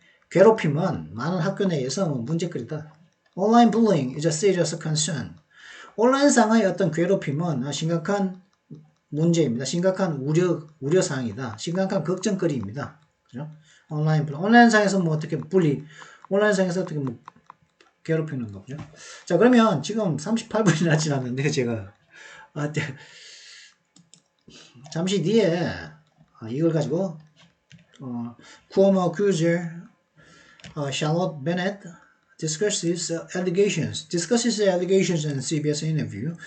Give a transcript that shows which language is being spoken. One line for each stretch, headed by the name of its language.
Korean: 괴롭힘은 많은 학교 내에서 문제거리다.
English: Online bullying is a serious concern.
Korean: 온라인상의 어떤 괴롭힘은 심각한 문제입니다. 심각한 우려사항이다. 심각한 걱정거리입니다. 그죠? 온라인상에서 어떻게 온라인상에서 어떻게 괴롭히는 거죠. 자, 그러면 지금 38분이나 지났는데 제가 잠시 뒤에 이걸 가지고
English: Cuomo accuser Charlotte Bennett discusses allegations in CBS interview.